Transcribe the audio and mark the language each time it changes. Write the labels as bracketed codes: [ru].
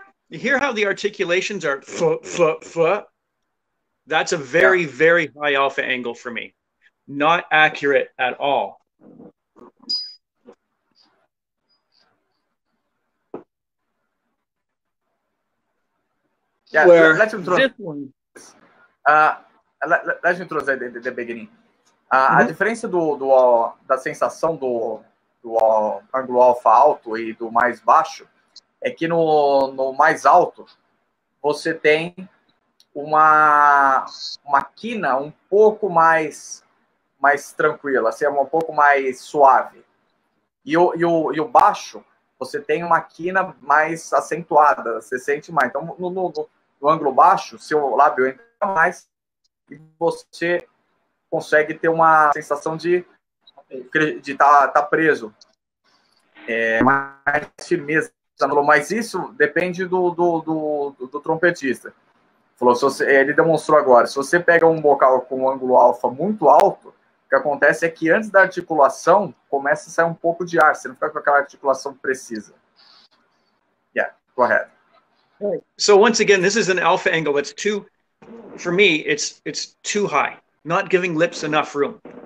[en] You hear how the articulations are f. That's a very, very high alpha angle for me. Not accurate at all. Yeah, let's introduce this one. Let's introduce the beginning. [pt] A diferença da sensação do ângulo alfa alto e do mais baixo é que no mais alto você tem uma quina um pouco mais tranquila, assim, um pouco mais suave. E o baixo você tem uma quina mais acentuada, você sente mais. Então, no ângulo baixo, seu lábio entra mais e você consegue ter uma sensação de tá preso. Mais firmeza. Mas isso depende do trompetista. Falou, ele demonstrou agora, se você pega um bocal com um ângulo alfa muito alto, o que acontece é que antes da articulação começa a sair um pouco de ar, você não fica com aquela articulação precisa. [en] Yeah, go ahead. So once again, this is an alpha angle that's too, for me, it's too high, not giving lips enough room.